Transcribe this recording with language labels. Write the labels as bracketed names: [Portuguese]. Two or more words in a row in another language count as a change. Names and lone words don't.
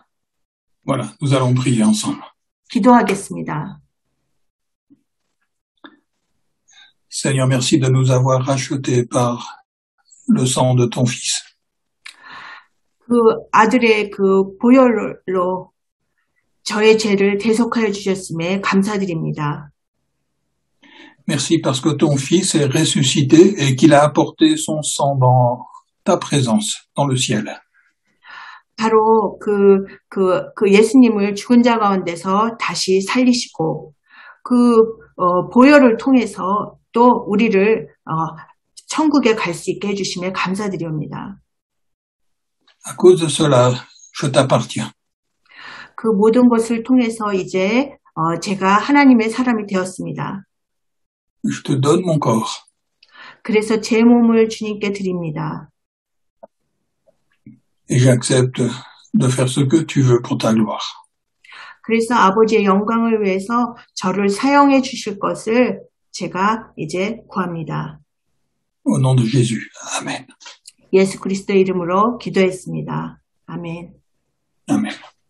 [French] Voilà, nous allons prier ensemble. [Korean] 기도하겠습니다. [French] Seigneur, merci de nous avoir rachetés par le sang de ton Fils. [Korean] 그 아들의 보혈로 저의 죄를 대속하여 주셨음에 감사드립니다. [French] Merci parce que ton Fils est ressuscité et qu'il a apporté son sang dans ta présence, dans le ciel. [Korean] 바로 예수님을 죽은 자 가운데서 다시 살리시고 보혈을 통해서 또 우리를 천국에 갈 수 있게 해주심에 감사드립니다. [French] À cause de cela, je t'appartiens. [Korean] 그 모든 것을 통해서 이제 제가 하나님의 사람이 되었습니다. [French] Je te donne mon corps. [Korean] 그래서 제 몸을 주님께 드립니다. [French] Et j'accepte de faire ce que tu veux pour ta gloire. [Korean] 그래서 아버지의 영광을 위해서 저를 사용해 주실 것을 제가 이제 구합니다. [French] Au nom de Jésus. Amen. [Korean] 예수 그리스도의 이름으로 기도했습니다. 아멘. [French] Amen.